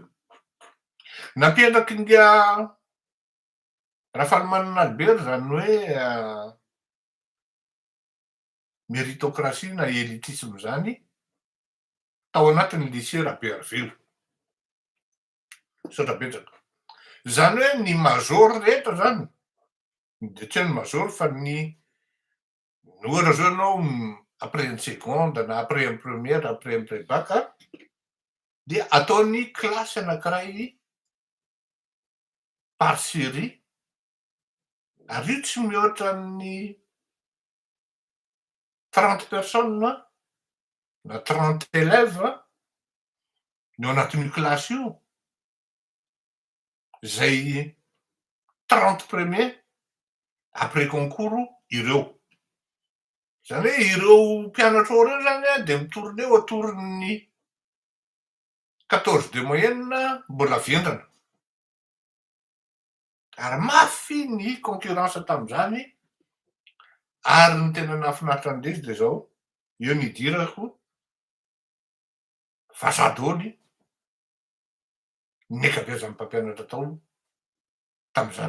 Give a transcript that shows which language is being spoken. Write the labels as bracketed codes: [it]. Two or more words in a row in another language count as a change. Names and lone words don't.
[mg] Nampiandraky ny Rafalimanana Albert zany hoe méritocratie na élitisme zany tao anatin'ny lycée Rabearivelo, Sotrabetsaka. Zany hoe ny major rehetra zany, de tsy hoe ny major fa ny ohatra zao ianao [fr] après une seconde [mg] na [fr] après une première, après un pré-bac, [mg] dia ataony klasy anankiray par série, ary io tsy mihoatra ny 30 personnes na 30 élèves no anatin'io klasy io, zay 30 [fr] premiers après concours [mg] ireo. Zany hoe ireo mpianatra ao reo zany de mitorona eo atoron'ny 14 [fr] de moyenne [mg] mbola vendrana. Ary mafy ny concurrence tam'izany, ary ny tena nahafinaritra an'le izy de zao, io nidirako vazaha daholo ny ankabeazan'ny mpampianatra tao tam'izany.